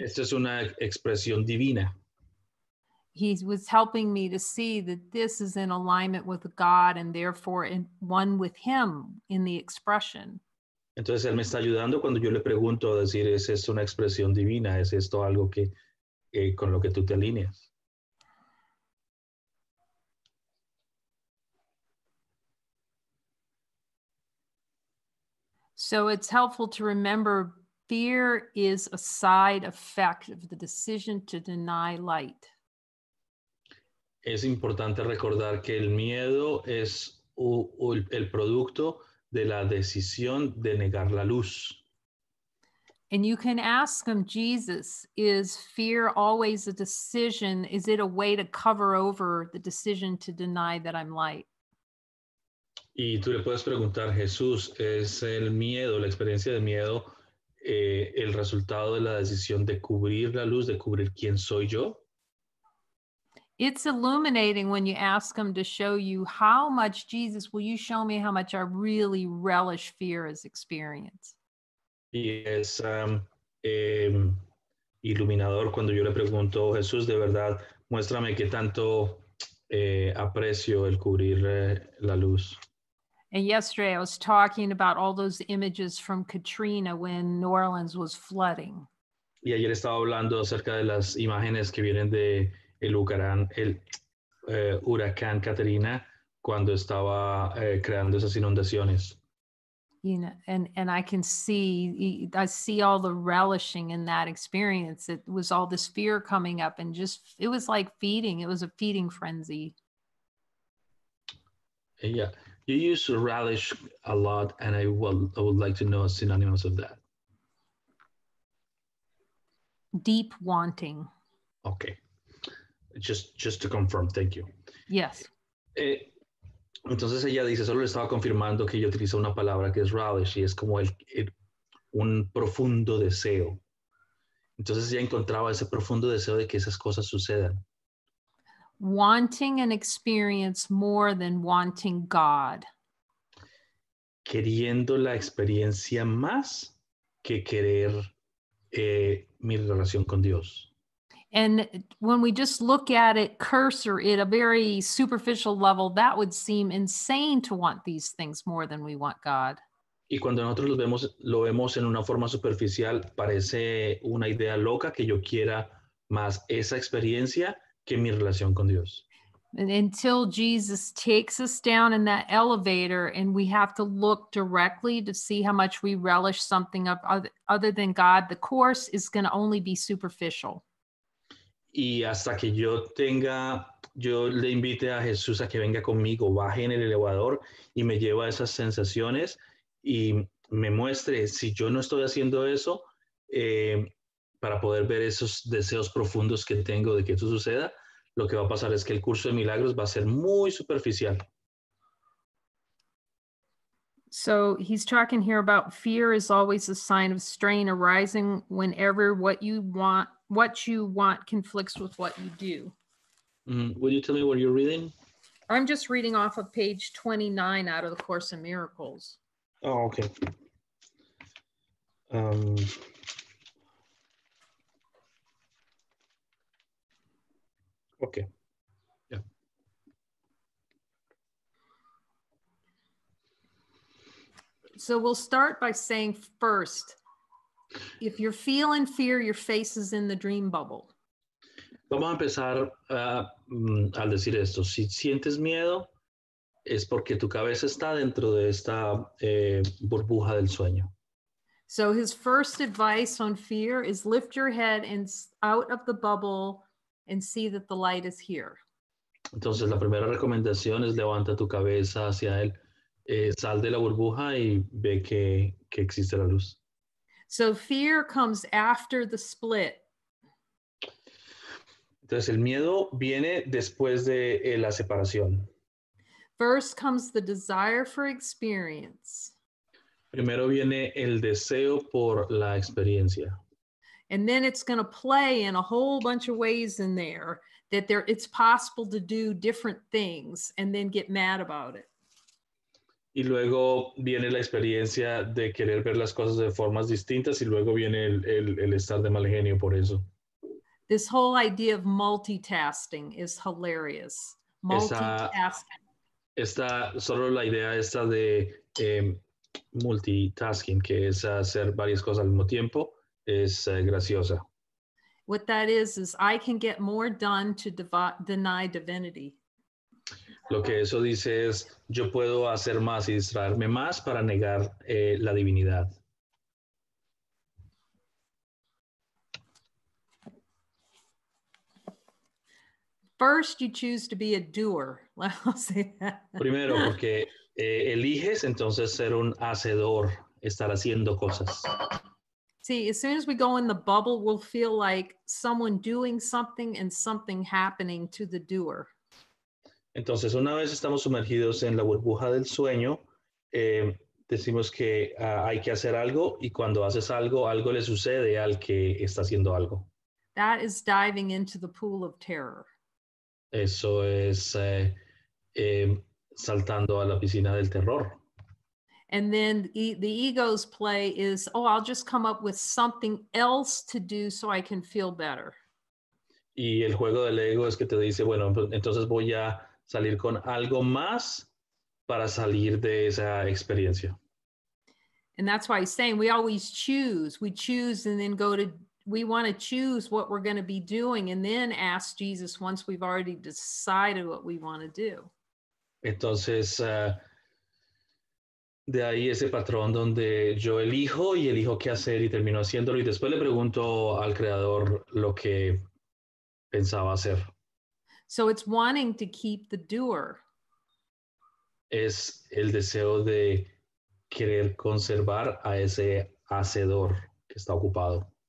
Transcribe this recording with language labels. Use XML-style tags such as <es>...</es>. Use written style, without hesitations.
<es>Esto es una expresión divina.</es> <en>He was helping me to see that this is in alignment with God and therefore in one with him in the expression.</en> <es>Entonces él me está ayudando cuando yo le pregunto a decir, ¿es esto una expresión divina? ¿Es esto algo que con lo que tú te alineas?</es> <en>So it's helpful to remember fear is a side effect of the decision to deny light.</en> <es>Es importante recordar que el miedo es el producto de la decisión de negar la luz.</es> <en>And you can ask him, Jesus, is fear always a decision? Is it a way to cover over the decision to deny that I'm light?</en> <es>Y tú le puedes preguntar, Jesús, ¿es el miedo, la experiencia de miedo, el resultado de la decisión de cubrir la luz, de cubrir quién soy yo?</es> <en>It's illuminating when you ask him to show you how much, Jesus, will you show me how much I really relish fear as experience?</en> <es>Y es iluminador cuando yo le pregunto, Jesús, de verdad, muéstrame qué tanto aprecio el cubrir la luz.</es> <en>And yesterday I was talking about all those images from Katrina when New Orleans was flooding.</en> <es>Y ayer estaba hablando acerca de las imágenes que vienen de el huracán Katrina cuando estaba creando esas inundaciones.</es> <en>You know, and I see all the relishing in that experience. It was all this fear coming up and just, it was like feeding. It was a feeding frenzy. Yeah, you use relish a lot, and I would like to know synonyms of that. Deep wanting. Okay, just to confirm, thank you. Yes.</en> <es>Entonces ella dice, solo le estaba confirmando que ella utiliza una palabra que es relish y es como un profundo deseo. Entonces ella encontraba ese profundo deseo de que esas cosas sucedan.</es> <en>Wanting an experience more than wanting God.</en> <es>Queriendo la experiencia más que querer mi relación con Dios.</es> <en>And when we just look at it cursor at a very superficial level, that would seem insane to want these things more than we want God.</en> <es>Y cuando nosotros lo vemos en una forma superficial, parece una idea loca que yo quiera más esa experiencia que mi relación con Dios.</es> <en>And until Jesus takes us down in that elevator and we have to look directly to see how much we relish something other than God, the course is going to only be superficial.</en> <es>Y hasta que yo le invite a Jesús a que venga conmigo, baje en el elevador y me lleve a esas sensaciones y me muestre si yo no estoy haciendo eso para poder ver esos deseos profundos que tengo de que eso suceda, lo que va a pasar es que el curso de milagros va a ser muy superficial.</es> <en>So he's talking here about fear is always a sign of strain arising whenever what you want conflicts with what you do. Would you tell me what you're reading? I'm just reading off of page 29 out of the Course in Miracles. Oh, okay. Okay. Yeah. So we'll start by saying first, if you're feeling fear, your face is in the dream bubble.</en> <es>Vamos a empezar al decir esto. Si sientes miedo, es porque tu cabeza está dentro de esta burbuja del sueño.</es> <en>So his first advice on fear is lift your head and out of the bubble and see that the light is here.</en> <es>Entonces, la primera recomendación es levanta tu cabeza hacia él, sal de la burbuja y ve que existe la luz.</es> <en>So fear comes after the split.</en> <es>Entonces, el miedo viene después de la separación.</es> <en>First comes the desire for experience.</en> <es>Primero viene el deseo por la experiencia.</es> <en>And then it's going to play in a whole bunch of ways in there that it's possible to do different things and then get mad about it.</en> <es>Y luego viene la experiencia de querer ver las cosas de formas distintas y luego viene el estar de mal genio por eso.</es> <en>This whole idea of multitasking is hilarious. Multitasking.</en> <es>Solo la idea esta de multitasking, que es hacer varias cosas al mismo tiempo, es graciosa.</es> <en>What that is I can get more done to deny divinity.</en> <es>Lo que eso dice es, yo puedo hacer más y distraerme más para negar la divinidad.</es> <en>First, you choose to be a doer. I'll say that.</en> <es>Primero, porque eliges entonces ser un hacedor, estar haciendo cosas.</es> <en>See, as soon as we go in the bubble, we'll feel like someone doing something and something happening to the doer.</en> <es>Entonces, una vez estamos sumergidos en la burbuja del sueño, decimos que hay que hacer algo y cuando haces algo, algo le sucede al que está haciendo algo.</es> <en>That is diving into the pool of terror.</en> <es>Eso es saltando a la piscina del terror.</es> <en>And then the ego's play is, oh, I'll just come up with something else to do so I can feel better.</en> <es>Y el juego del ego es que te dice, bueno, entonces voy a salir con algo más para salir de esa experiencia.</es> <en>And that's why he's saying we always choose. We choose and then we want to choose what we're going to be doing and then ask Jesus once we've already decided what we want to do.</en> <es>Entonces, de ahí ese patrón donde yo elijo y elijo qué hacer y termino haciéndolo y después le pregunto al creador lo que pensaba hacer.</es> <en>So it's wanting to keep the doer.</en> <es>Es el deseo de querer conservar a ese hacedor que está ocupado.</es>